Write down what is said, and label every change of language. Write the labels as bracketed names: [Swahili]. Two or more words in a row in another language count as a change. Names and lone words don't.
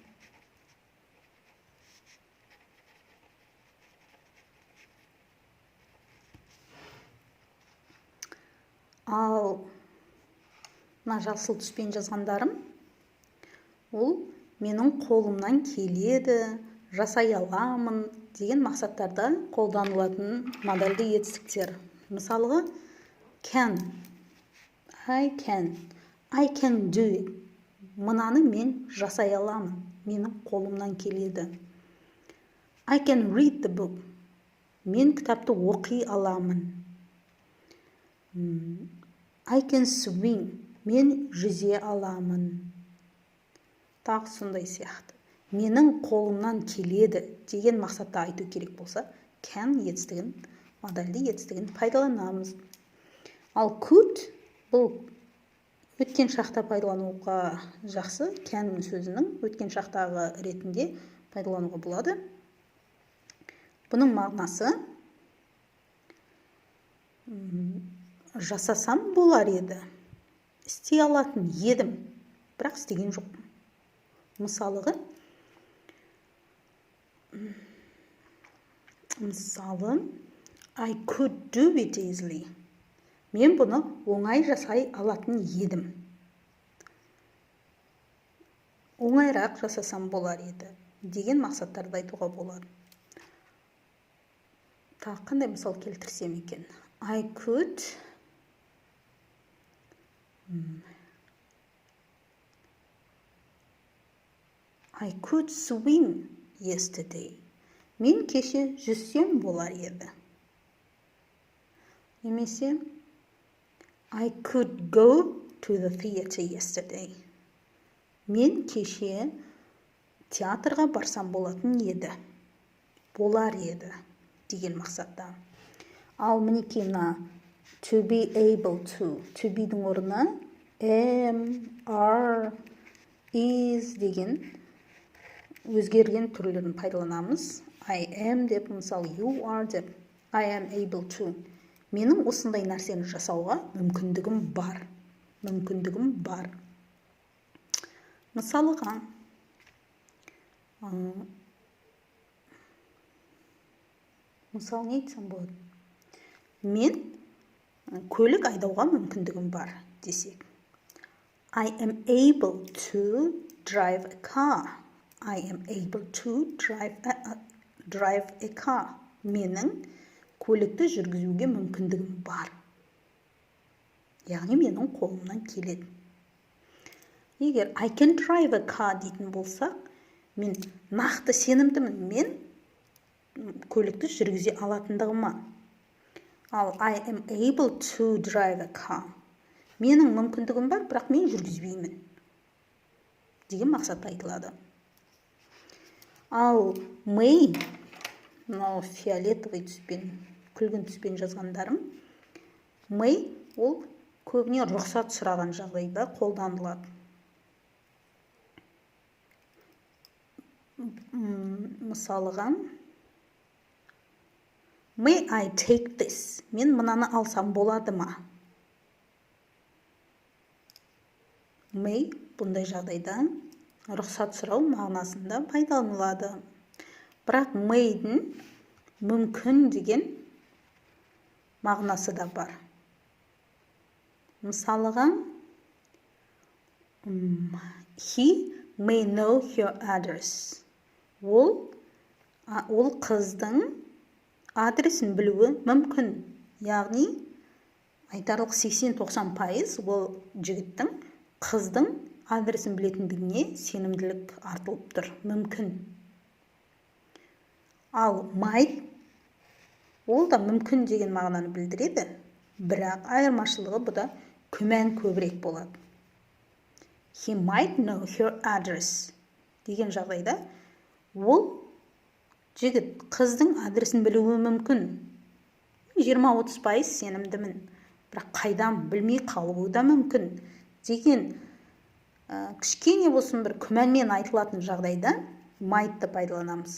[Kazakh] Ал мына жасыл түспен жазғандарым, ол менің қолымнан келеді, жасай аламын деген мақсаттарда қолданылатын модальді етістіктер. Мысалыға, [English] can, I can do it. [Kazakh] Мынаны мен жасай аламын, менің қолымнан келеді. [English] I can read the book. [Kazakh] Мен кітапты оқи аламын. [English] I can swim. [Kazakh] Мен жүзе аламын. Тағы сондай сияқты. Менің қолымнан келеді деген мақсатта айту керек болса, can етістігін, модальді етістігін пайдаланамыз. Ал could бұл өткен шақта пайдалануға жақсы, can сөзінің өткен шақтағы ретінде пайдалануға болады. Бұның мағынасы жасасам болар еді, істей алатын едім, бірақ істеген жоқпын. Мысалы, [English] I could do it easily. [Kazakh] Мен бұны оңай жасай алатын едім. Оңайрақ жасасам болар еді деген мақсаттарды айтуға болады. Тағы қандай мысал келтірсем екен? [English] I could swim yesterday. [Kazakh] Мен кеше жүзсем болар еді. [English] Немесе I could go to the theater yesterday. [Kazakh] Мен кеше театрға барсам болатын еді. Болар еді деген мақсатта. Ал мінекей мына [English] to be able to. To be'дің [Kazakh] орнына [English] am, are, is [Kazakh] деген өзгерген түрлерін пайдаланамыз. [English] I am [Kazakh] деп, мысалы [English] you are деп, I am able to. [Kazakh] Менің осындай нәрсені жасауға мүмкіндігім бар. Мысалыға, мысал не айтсам болады? Мен көлік айдауға мүмкіндігім бар десек. [English] I am able to drive a car. I am able to drive a car. [Kazakh] Менің көлікті жүргізуге мүмкіндігім бар. Яғни менің қолымнан келеді. Егер [English] I can drive a car [Kazakh] дейтін болсақ, мен нақты сенімдімін, мен көлікті жүргізе алатындығыма. [English] Ал I am able to drive a car. [Kazakh] Менің мүмкіндігім бар, бірақ мен жүргізбеймін деген мақсатта айтылады. Ал may, мынау фиолетовый түспен, күлгін түспен жазғандарым, may ол көбіне рұқсат сұраған жағдайда қолданылады. Мысалыға, [English] may I take this? [Kazakh] Мен мынаны алсам болады ма? May бұндай жағдайда рұқсат сұрау мағынасында пайдаланылады. Бірақ may'дің мүмкін деген мағынасы да бар. Мысалыға, [English] he may know your address. [Kazakh] Ол қыздың адресін білуі мүмкін. Яғни, айтарлық 80-90% ол жігіттің қыздың адресін білетіндігіне сенімділік артылып тұр. Мүмкін. Ал might ол да мүмкін деген мағынаны білдіреді. Бірақ айырмашылығы бұда күмән көбірек болады. [English] He might know her address [Kazakh] деген жағдайда ол жігіт қыздың адресін білуі мүмкін. 20-30% сенімдімін. Бірақ қайдан білмей қалуы да мүмкін деген кішкене болсын бір күмәнмен айтылатын жағдайда might'ты пайдаланамыз.